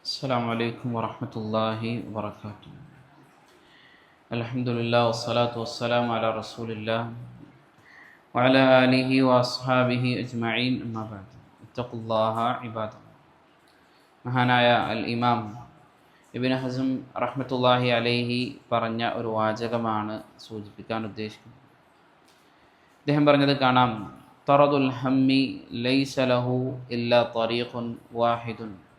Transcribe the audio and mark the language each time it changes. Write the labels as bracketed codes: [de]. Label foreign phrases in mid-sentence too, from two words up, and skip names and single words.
[ar] السلام عليكم ورحمة الله وبركاته. الحمد لله والصلاة والسلام على رسول الله وعلى آله وأصحابه أجمعين أما بعد اتقوا الله عباد الله. [ml] മഹാനായ അൽ ഇമാം ഇബ്നു ഹസ്ം [ar] رحمة الله عليه [ml] പറഞ്ഞ ഒരു വാചകമാണ് സൂചിപ്പിക്കാൻ ഉദ്ദേശിക്കുന്നത്. അദ്ദേഹം പറഞ്ഞത് കാണാം, [ar] طرد الهم ليس له إلا طريق واحد.